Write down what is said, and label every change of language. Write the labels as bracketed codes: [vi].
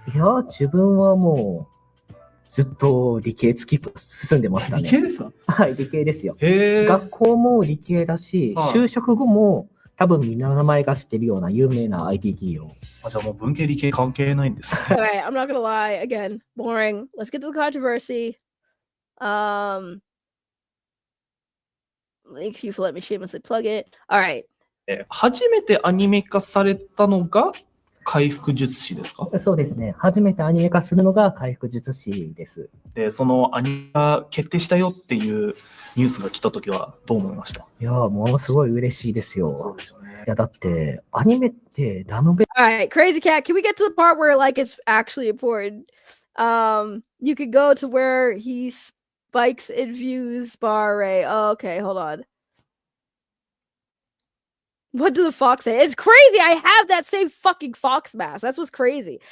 [ja] いや、自分はもうずっと理系進んでましたね。理系ですか？はい、理系ですよ。学校も理系だし、就職後も多分みんな名前が知ってるような有名な IT 企業。あ、じゃあもう文系理系関係ないんですね。 [en] Alright, I'm not gonna lie. Again, boring. Let's get to the controversy. Thank you for letting me shamelessly plug it. Alright. [ja] 初めてアニメ化されたのが回復術師ですか？そうですね。初めてアニメ化するのが回復術師です。で、そのアニメが決定したよっていうニュースが来たときはどう思いました？いやー、ものすごい嬉しいですよ。そうですよね。いや、だって、アニメってラノベ。 [en] Alright, Crazy Cat, can we get to the part where like it's actually important? You could go to where he spikes and views bar array. Oh, okay, hold on. What did the fox say? It's crazy. I have that same fucking fox mask. That's what's crazy.